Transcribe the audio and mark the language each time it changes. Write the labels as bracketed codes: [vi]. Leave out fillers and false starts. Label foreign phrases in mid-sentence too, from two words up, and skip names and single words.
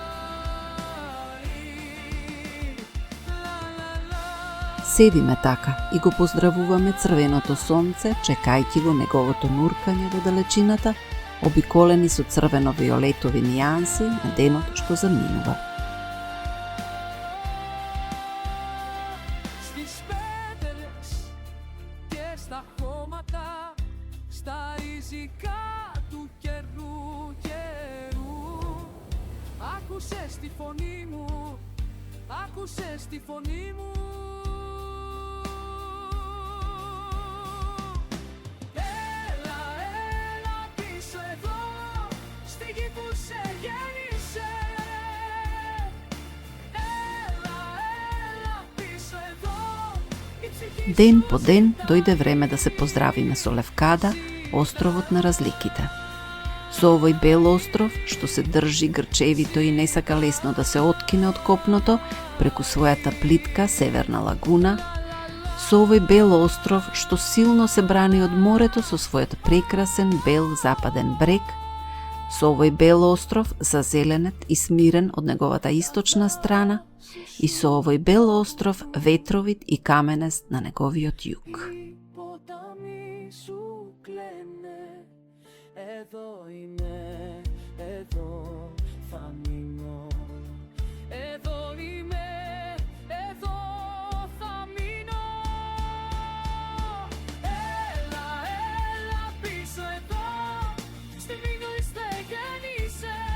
[mk] Седиме така и го поздравуваме црвеното сонце, чекајќи го неговото нуркање во далечината, обиколени со црвено-виолетови нијанси на денот што заминува. [el] Άκουσες τη φωνή μου, άκουσες τη φωνή μου. Έλα, έλα πίσω εδώ, στη γη που σε γέννησε. Έλα, έλα πίσω εδώ, η ψυχή. [mk] Ден по ден дојде време да се поздравиме со Левкада, островот на разликите. Со овој бел остров, што се држи грчевито и не сака лесно да се откине од копното преку својата плитка северна лагуна, со овој бел остров што силно се брани од морето со својот прекрасен бел западен брег, со овој бел остров зазеленет и смирен од неговата источна страна и со овој бел остров ветровит и каменест на неговиот југ. [el] Εδώ είμαι, εδώ θα μείνω. Εδώ είμαι, εδώ θα μείνω. Έλα, έλα πίσω εδώ, στη μήνω είστε γέννησε.